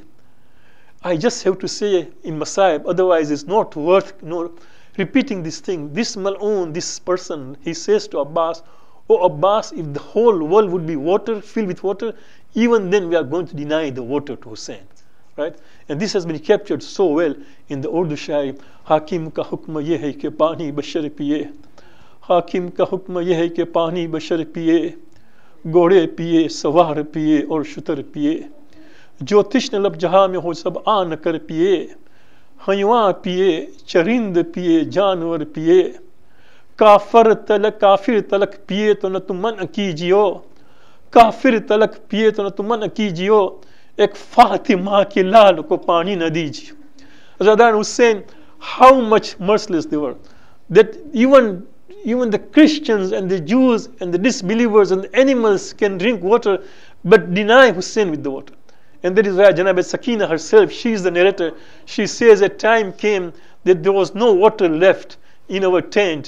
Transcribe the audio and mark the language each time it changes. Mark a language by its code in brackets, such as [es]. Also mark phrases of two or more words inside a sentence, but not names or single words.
[en] I just have to say in Masaib, otherwise it's not worth repeating this thing. This Mal'un, this person, he says to Abbas, oh Abbas, if the whole world would be water, filled with water, even then we are going to deny the water to Husayn. Right? And this has been captured so well in the Urdu Shairi. [ur] حاکم کا حکم یہ ہے کہ پانی بشر پیے۔ حاکم کا حکم یہ ہے کہ پانی بشر پیے. گھوڑے پیے، سوار پیے، اور شتر پیے. جو تشنہ لب جہاں میں ہو سب آن کر پیے، حیواں پیے، چرند پیے، جانور پیے، کافر تلک پیے تو نہ تم منع کیجیو، کافر تلک پیے تو نہ تم منع کیجیو، ایک فاطمہ کے لال کو پانی نہ دیجیے. [en] Saddam Hussein, how much merciless they were, that even the Christians and the Jews and the disbelievers and the animals can drink water, but deny Hussein with the water. And that is why Janab Sakina herself, she is the narrator, she says a time came that there was no water left in our tent.